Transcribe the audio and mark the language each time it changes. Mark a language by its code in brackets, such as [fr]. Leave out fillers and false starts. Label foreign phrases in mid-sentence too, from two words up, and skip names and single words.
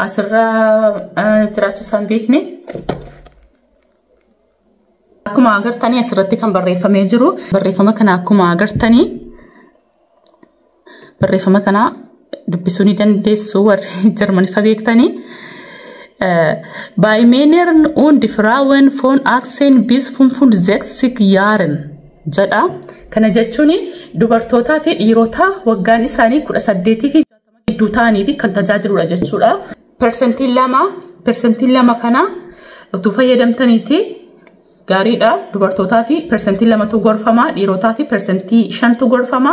[om] asirraa jiraachuu isaan beekne. Akkuma agartanii asirratti kan barreeffamee jiru barreeffama kana akkuma agartanii barreeffama kana dubbisuu ni dandeessu warri Jarmaniffaa beektanii. [de] Bei Männern und Frauen von 18 bis 65 Jahren jedha. [om] Kana jechuun dubartootaa fi dhiirota waggaan isaanii 18 fi 60 gidduu ta'anii fi kan tajaajiludha jechuudha. Persentiin lama kana utuu fayyadamtaniiti gaariidha. Dubartootaa fi persentii 2tu gorfama, dhiirotaa fi persentii 5tu gorfama.